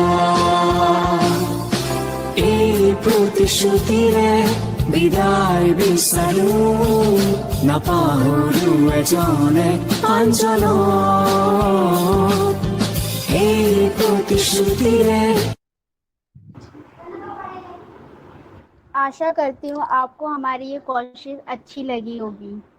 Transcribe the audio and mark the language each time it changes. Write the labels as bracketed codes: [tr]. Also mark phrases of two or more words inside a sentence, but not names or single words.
[as] এই প্রতিশ্রুতিরে বিদায় বিচাৰো নাপাহৰো এজনে আনজনক। এই প্ৰতিশ্ৰুতিৰে। [hi] आशा करती हूँ आपको हमारी ये कोशिश अच्छी लगी होगी।